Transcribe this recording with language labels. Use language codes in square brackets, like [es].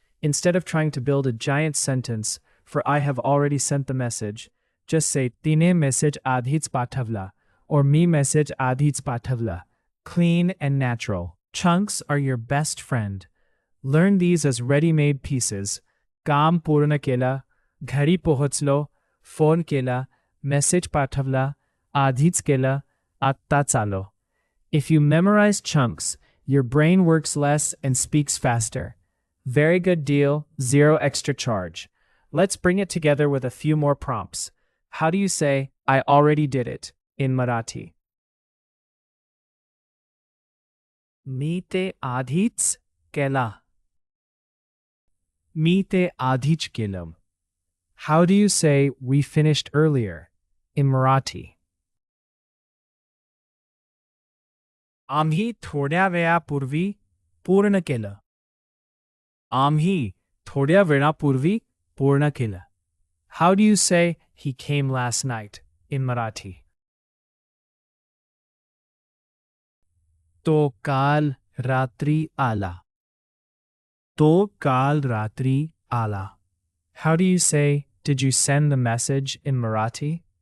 [en] Instead of trying to build a giant sentence, for I have already sent the message, just say [mr] tine message adhits pathavla [en] or [mr] mi message adhits pathavla. [en] clean and natural. Chunks are your best friend. Learn these as ready-made pieces. [mr] काम पूर्ण केला, घरी पोहोचलो, phone केला, message पाठवला, आधीच केलं, आत्ताच आलो. [en] If you memorize chunks, your brain works less and speaks faster. Very good deal, zero extra charge. Let's bring it together with a few more prompts. How do you say, I already did it, in Marathi? [mr] मी ते आधीच केला. मी ते आधीच केलं. [en] How do you say, we finished earlier, in Marathi? [mr] आम्ही थोड्या वेळापूर्वी पूर्ण केलं. आम्ही थोड्या वेळापूर्वी पूर्ण केलं. [en] How do you say, he came last night, in Marathi? [mr] तो काल रात्री आला. तो काल रात्री आला. [en] How do you say, did you send the message, in Marathi?